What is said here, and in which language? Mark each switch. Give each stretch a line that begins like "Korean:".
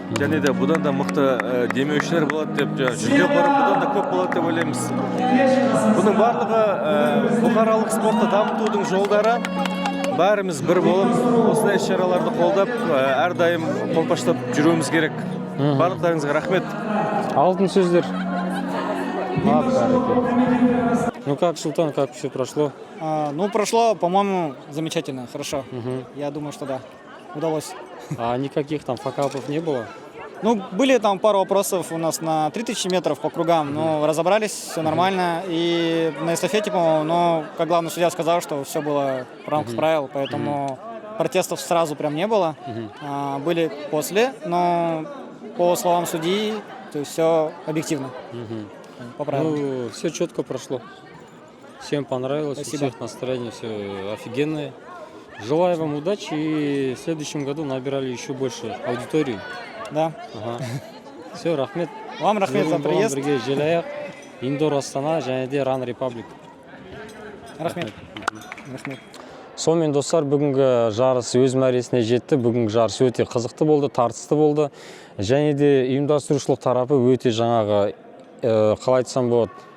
Kazakh: Және де бұдан да мықты демеушілер болады деп, жүлде қоры бұдан да көп болады деп ойлаймыз. Бұның барлығы бұқаралық спортты дамытудың жолдары. Бәріміз бір болып, осындай іс-шараларды қолдап, әрдайым қолпаштап жүруіміз керек. Барлықтарыңызға рахмет. Алтын сөздер.
Russian: Ну как, Султан, как все прошло? Прошло, по-моему, замечательно, хорошо. Я думаю, что да, удалось. А никаких там факапов не было? Были там пару вопросов у нас на 3000 метров по кругам, но разобрались, все нормально. И на эстафете, по-моему, но, как главный судья сказал, что все было в рамках правил, поэтому протестов сразу прям не было. Были после, но по словам судьи, то есть все объективно. По правилам. Все четко прошло. Всем понравилось, Спасибо. У всех настроение, все офигенное. Желаю вам удачи и в следующем году набирали еще больше аудиторию. Да. Все, рахмет. Вам рахмет за приезд.
Kazakh: Бірге Желаяқ, Индор Астана және де Run Republic. Рахмет. Сонымен достар, бүгінгі жарыс өз мәресіне жетті. Бүгінгі жарыс өте қызықты болды, тартысты болды. Және де ұйымдастырушылық тарапы өте жаңағы қалай айтсам болады.